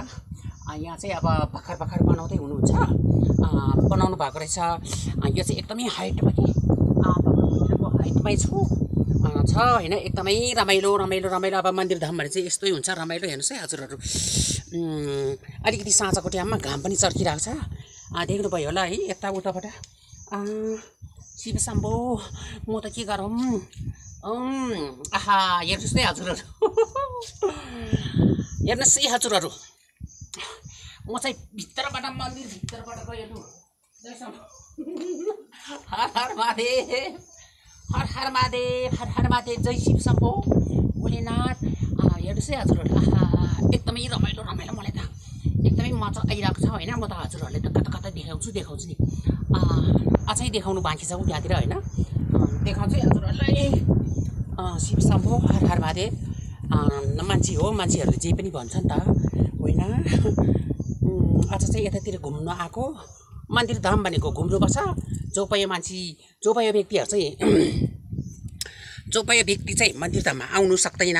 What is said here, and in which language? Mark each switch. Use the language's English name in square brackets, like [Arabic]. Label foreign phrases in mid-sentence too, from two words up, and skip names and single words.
[Nepali] यहाँ चाहिँ अब भर्खर बनाउँदै हुनुहुन्छ, बनाउनु भएको रहेछ। यो चाहिँ एकदमै हाइटमा कि हाइटमै छ होइन। एकदमै रमाइलो। अब मन्दिर धाम भने चाहिँ यस्तै हुन्छ, रमाइलो। हेर्नुहोस् है हजुरहरू, अलिकति साँझको टाइममा घाम पनि चर्किरहेको छ, देख्नुभयो होला है यताउताबाट। शिव शम्भो, म त के गरौँ। आहा हेर्नुहोस् है हजुरहरू, हेर्नुहोस् है हजुरहरू, म चाहिँ मन्दिर भित्रबाट गयो। हर हर महादेव, जय शिव शम्भो भोलेनाथ। हेर्नुहोस् है हजुरहरू, आहा एकदमै रमाइलो। मलाई त एकदमै मजा आइरहेको छ होइन। म त हजुरहरूले त कता देखाउँछु नि, अझै देखाउनु बाँकी छ त्यहाँतिर होइन। देखाउँछु है हजुरहरूलाई। शिव शम्भो हर हर महादेव। मान्छे हो, मान्छेहरूले जे पनि भन्छ नि त होइन। आज चाहिँ यतातिर घुम्न आएको। मन्दिर धाम भनेको घुम्नुपर्छ। जो पायो व्यक्ति चाहिँ मन्दिर धाममा आउनु सक्दैन।